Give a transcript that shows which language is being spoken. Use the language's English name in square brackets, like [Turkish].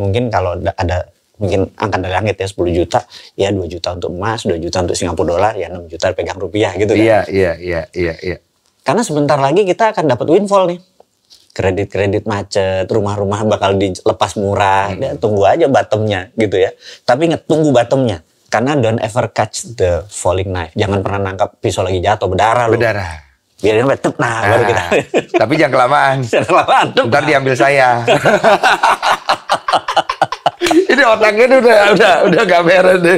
[Indonesian] Mungkin kalau ada mungkin angka dari langit ya 10 juta, ya 2 juta untuk emas, 2 juta untuk Singapura dolar, ya 6 juta pegang rupiah gitu kan? Iya. Karena sebentar lagi kita akan dapat windfall nih. Kredit macet, rumah-rumah bakal dilepas murah. Ya, tunggu aja bottomnya gitu ya. Tapi ingat, tunggu bottomnya. Karena [English] don't ever catch the falling knife. [Indonesian] Jangan pernah nangkap pisau lagi jatuh, berdarah loh. Berdarah. Biarin sampai baru kita. Tapi jangan kelamaan. Jangan kelamaan. Ntar diambil saya. Ini otaknya udah gak beres deh.